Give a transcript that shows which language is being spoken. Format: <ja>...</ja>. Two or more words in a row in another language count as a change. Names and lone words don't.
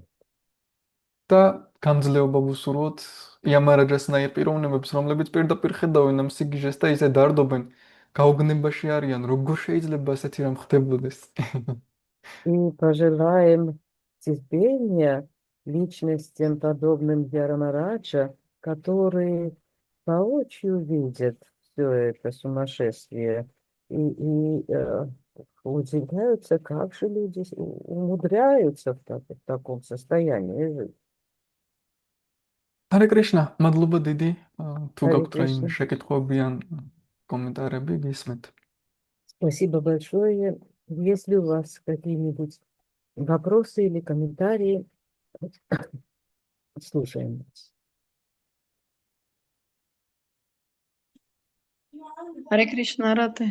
<ka>და გამძლეობა ვუსურვოთ იამარაჯასნაირ პიროვნებებს, რომლებიც პირდაპირ ხედავენ ამ სიგიჟეს და ისე დარდობენ, გაუგნებაში არიან, როგორ შეიძლება ასეთი რამ ხდებოდეს.</ka> <ru>И пожелаем терпения личностям, подобным Ярамарача, которые воочию видят все это сумасшествие и удивляются, как же люди умудряются в таком состоянии жить.</ru> <ka>ჰარე კრიშნა, მადლობა დიდი. თუ</ka> <ru>Харе</ru> <ka>გაქვთ რაიმე</ka> <ru>Кришна.</ru> <ka>შეკითხვები ან კომენტარები, გისმენთ.</ka> <ru>Спасибо большое. Если у вас какие-нибудь вопросы или комментарии, слушаем вас. Харе Кришна, Раты.</ru>